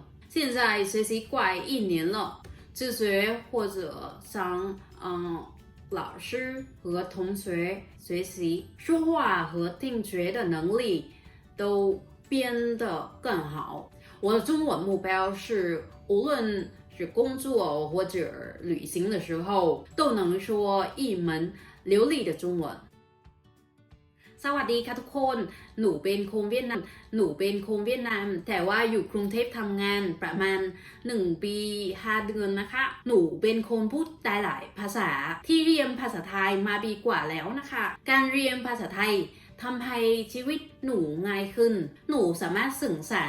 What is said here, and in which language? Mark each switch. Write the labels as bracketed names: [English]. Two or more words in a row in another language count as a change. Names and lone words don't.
[Chinese] 现在学习快1年了，自学或者向老师和同学学习，说话和听觉的能力都变得更好。我的中文目标是，无论是工作或者旅行的时候，都能说一门流利的中文。 [Thai] สวัสดีค่ะทุกคนหนูเป็นคนเวียดนามแต่ว่าอยู่กรุงเทพทำงานประมาณ1 ปี5 เดือนนะคะหนูเป็นคนพูดได้หลายภาษาที่ เรียนภาษาไทยมาปีกว่าแล้วนะคะการเรียนภาษาไทยทำให้ชีวิตหนูง่ายขึ้นหนูสามารถสื่อสาร